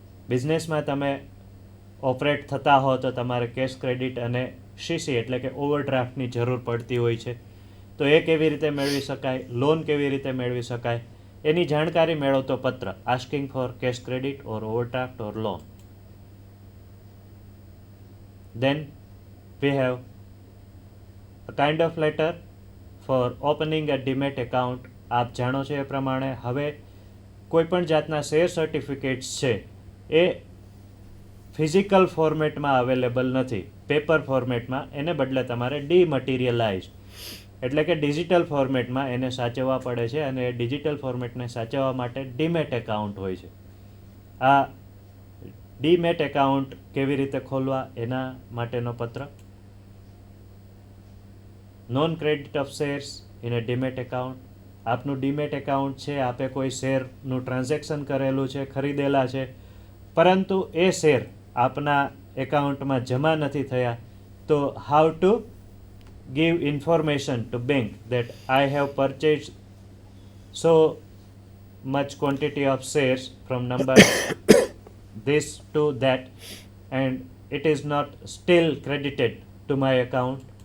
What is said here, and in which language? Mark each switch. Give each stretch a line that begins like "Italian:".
Gujarati: બિઝનેસમાં તમે ઓપરેટ થતા હો તો તમારે કેશ ક્રેડિટ અને સીસી એટલે કે ઓવરડ્રાફ્ટની જરૂર પડતી હોય છે. તો એ કેવી રીતે મેળવી શકાય, લોન કેવી રીતે મેળવી શકાય, એની જાણકારી મેળવતો પત્ર
English: Asking for cash credit or overdraft or loan. Then we have a kind of letter for opening a demat account.
Gujarati: આપ જાણો છો એ પ્રમાણે હવે કોઈ પણ જાતના શેર સર્ટિફિકેટ્સ છે એ ફિઝિકલ ફોર્મેટમાં અવેલેબલ નથી, પેપર ફોર્મેટમાં. એને બદલે તમારે ડીમટીરિયલાઇઝ એટલે કે ડિજિટલ ફોર્મેટમાં એને સાચવવા પડે છે, અને એ ડિજિટલ ફોર્મેટને સાચવવા માટે ડીમેટ એકાઉન્ટ હોય છે. આ ડીમેટ એકાઉન્ટ કેવી રીતે ખોલવા એના માટેનો પત્ર.
English: Non credit of shares in a demat account.
Gujarati: આપનું ડીમેટ એકાઉન્ટ છે, આપે કોઈ શેરનું ટ્રાન્ઝેક્શન કરેલું છે, ખરીદેલા છે, પરંતુ એ શેર આપના એકાઉન્ટમાં જમા નથી થયા.
English: તો how to give information to bank that I have purchased so much quantity of shares from number this to that and it is not still credited to my account.